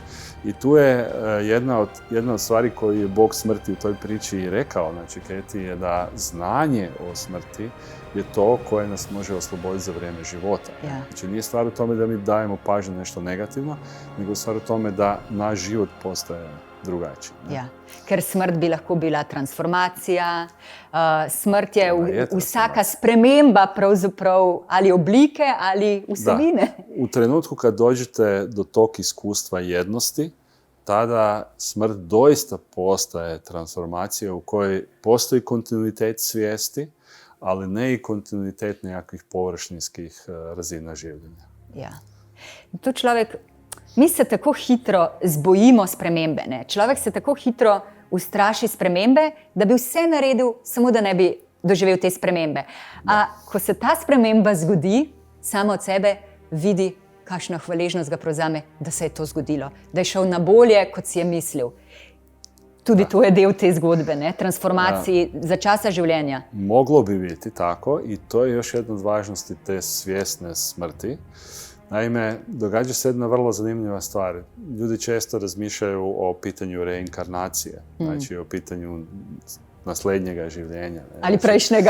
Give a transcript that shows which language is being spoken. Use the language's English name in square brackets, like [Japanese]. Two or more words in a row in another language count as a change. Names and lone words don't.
[Croatian] I tu je jedna od stvari koju je Bog smrti u toj priči i rekao, znači Keti, je da znanje o smrti je to koje nas može osloboditi za vrijeme života. Yeah. Znači nije stvar u tome da mi dajemo pažnju nešto negativno, nego stvar u tome da naš život postaje drugačiji. [Slovenian] Ja. Ker smrt bi lahko bila transformacija, smrt je vsaka sprememba pravzaprav ali oblike ali vsebine. Da. [Croatian] U trenutku kad dođete do tog iskustva jednosti, tada smrt doista postaje transformacija u kojoj postoji kontinuitet svijesti, ali ne i kontinuitet nekakvih površinskih razina življenja. [Slovenian] Ja. Tu človek, mi se tako hitro zbojimo spremembe. Ne? Človek se tako hitro ustraši spremembe, da bi vse naredil, samo da ne bi doživel te spremembe. A ko se ta sprememba zgodi, samo od sebe vidi, kakšno hvaležnost ga prevzame, da se je to zgodilo, da je šel na bolje, kot si je mislil. Tudi to je del te zgodbe, ne? Transformaciji za časa življenja. [Croatian] Moglo bi biti tako i to je još jedna od važnosti te svjesne smrti. Naime, događa se jedna vrlo zanimljiva stvar. Ljudi često razmišljaju o pitanju reinkarnacije, znači o pitanju nasljednjega življenja. Ne? [Slovenian] Ali prešnjega.